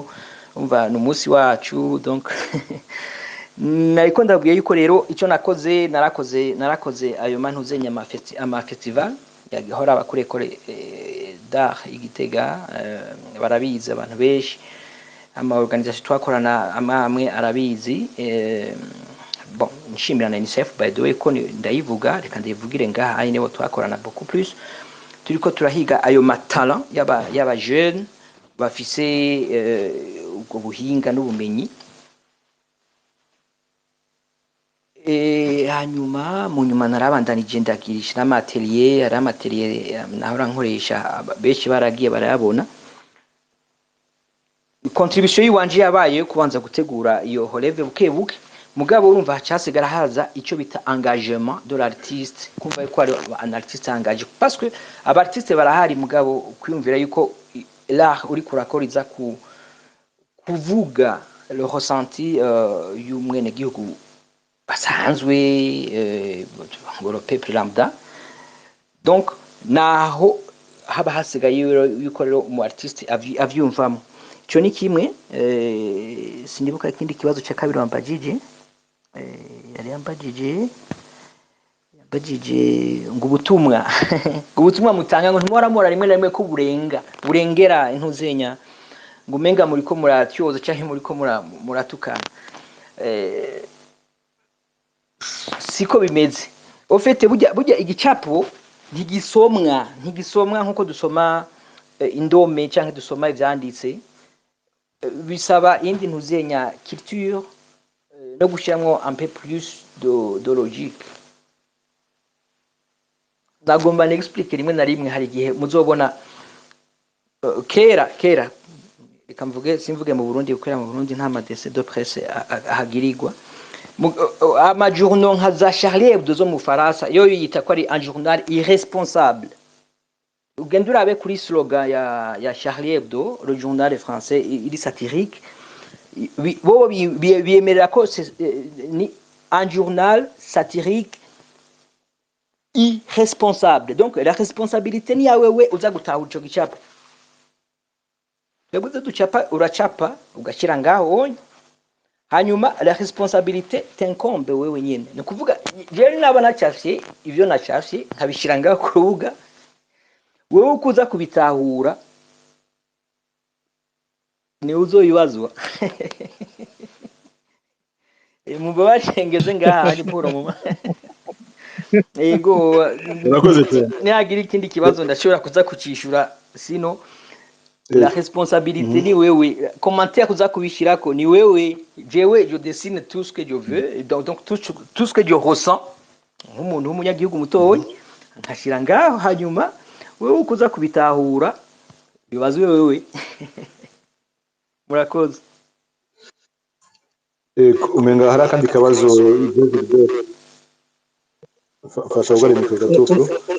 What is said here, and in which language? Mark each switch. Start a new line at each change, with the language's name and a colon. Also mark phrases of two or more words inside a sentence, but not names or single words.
Rundi: umva no musi wacu donc nariko ndabwiye yuko rero ico narakoze ayo mantuzenya ama festival yagihora abakurekore d'art Igitega barabizi abantu benshi ama organisation twakorana amwe arabizi bon nshimira na UNICEF
English: by the way
Rundi: ko ndayivuga reka ndayivugire ngaha ari nibo twakorana
French: beaucoup plus
Rundi: turiko turahiga ayo matala yaba jeune bafise ubwo buhinga n'ubumenyi hanyuma mu nyuma narabandanije ndagirisha n'amatelier nahora nkoresha benshi baragiye barayabona contribution yiwanje yabaye kubanza gutegura iyo relève bukebuke mugabo urumva hacasigara haza ico bita
French: engagement de l'artiste
Rundi: kumva yuko ari
French: un artiste engagé parce que
Rundi: abartiste barahari mugabo kwiyumvira yuko l'art uri kurakoriza kuvuga
French: le ressenti
Rundi: y'umwene gihugu basanzwe ngo
French: le peuple lambda.
Rundi: Donc naho haba hasigaye yuko rero umu artiste avyumvamo. Ico ni kimwe. Sinibuka ikindi kibazo cya kabiri wambajije. Yari yambajije ngo ubutumwa ubutumwa mutanga ngo ntimwaramora rimwe na rimwe ko burengera intuzenya ngo umenga muri ko muratyoza cyangwa muri ko muratukana. Siko bimeze. Ofete burya igicapo ntigisomwa nkuko dusoma indome cyangwa dusoma ivyanditse. Bisaba indi ntuzenya culture no gushyiramo
French: un peu plus de logique.
Rundi: Nagomba n'explique rimwe na rimwe hari igihe muzobona kera reka mvuge simvuge mu Burundi kuko mu Burundi nta madese
French: de presse
Rundi: ahagirirwa ama journaux nka za Charlie Hebdo zo mu Faransa yo yita ko ari
French: un journal irresponsable.
Rundi: Ugenda urabe kuri slogan ya
French: Charlie Hebdo, le journal français il est satirique.
Rundi: Bo biemerera ko ni
French: un journal satirique irresponsable. Donc la responsabilité
Rundi: ni yawe we uza gutahura ico gicapo. Yabuze ducapa uracapa ugashira ngaho hanyuma
French: la responsabilité t'incombe
Rundi: wewe nyene. Ni kuvuga je naba nacafye ivyo nacafye nkabishira ngaho ku rubuga wewe ukuza kubitahura ni uzoyibazwa. Mubabashengeze ngaha ari poro mu ego nihagira ikindi kibazo ndashobora kuza kucishura sino
French: la responsabilité
Rundi: ni wewe. Commentaire kuza kubishirako ni wewe.
French: Je dessine tout ce que je veux, donc tout ce que je ressens
Rundi: nk'umuntu w'umunyagihugu mutoyi nkashira ngaho hanyuma wewe ukuza kubitahura bibazwe wewe. Murakoze. Umenga hari akandi kabazo fasha ugari mu gatutu.